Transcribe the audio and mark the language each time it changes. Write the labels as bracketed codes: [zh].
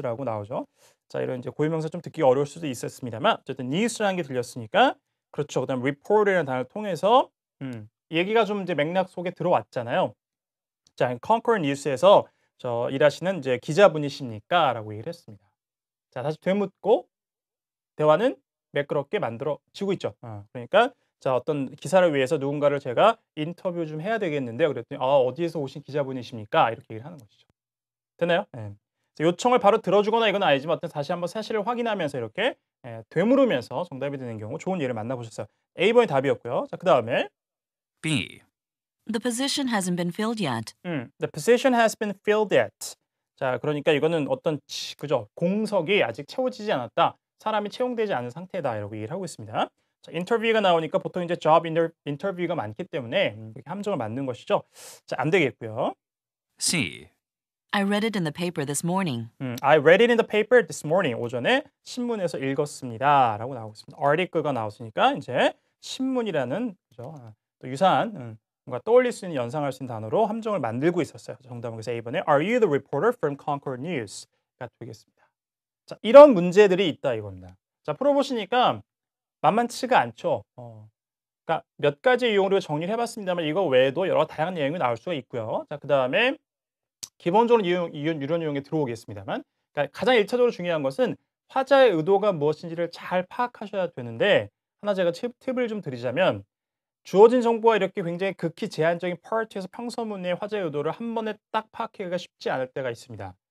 [ko] 라고 나오죠. 자, 이런 이제 고유명사 좀 듣기 어려울 수도 있었습니다만 어쨌든 news라는 게 들렸으니까 그렇죠. 그다음 reporter이라는 단어를 통해서 얘기가 좀 이제 맥락 속에 들어왔잖아요. 자, Concord News에서 일하시는 이제 기자분이십니까?라고 얘기를 했습니다. 자, 다시 되묻고 대화는 매끄럽게 만들어지고 있죠. 그러니까 자, 어떤 기사를 위해서 누군가를 제가 인터뷰 좀 해야 되겠는데요. 그랬더니 어디에서 오신 기자분이십니까? 이렇게 얘기를 하는 것이죠. 되나요? 네. 요청을 바로 들어주거나 이건 아니지만 어떤 다시 한번 사실을 확인하면서 이렇게 되물으면서 정답이 되는 경우 좋은 예를 만나보셨어요. A번이 답이었고요. 자, 그 다음에 B. [en] The position hasn't been filled yet. The position has been filled yet. [ko] 자, 그러니까 이거는 어떤 그죠? 공석이 아직 채워지지 않았다. 사람이 채용되지 않은 상태다. 이라고 얘기를 하고 있습니다. 자, 인터뷰가 나오니까 보통 이제 job 인터뷰가 많기 때문에 함정을 만든 것이죠. 자, 안 되겠고요. C. [en] I read it in the paper this morning. I read it in the paper this morning. [ko] 오전에 신문에서 읽었습니다. 라고 나오고 있습니다. article가 나왔으니까 이제 신문이라는 그죠? 또 유사한 뭔가 떠올릴 수 있는 연상할 수 있는 단어로 함정을 만들고 있었어요. 정답은 그래서 A번에 [en] Are you the reporter from Concord News? [ko] 가 되겠습니다. 자, 이런 문제들이 있다 이겁니다. 자, 풀어보시니까 만만치가 않죠. 그러니까 몇 가지 유형으로 정리를 해봤습니다만 이거 외에도 여러 다양한 내용이 나올 수가 있고요. 자, 그 다음에 기본적으로 이런 유형에 들어오겠습니다만 그러니까 가장 1차적으로 중요한 것은 화자의 의도가 무엇인지를 잘 파악하셔야 되는데 하나 제가 팁을 좀 드리자면 주어진 정보가 이렇게 굉장히 극히 제한적인 파트에서 평서문의 화자의 의도를 한 번에 딱 파악하기가 쉽지 않을 때가 있습니다.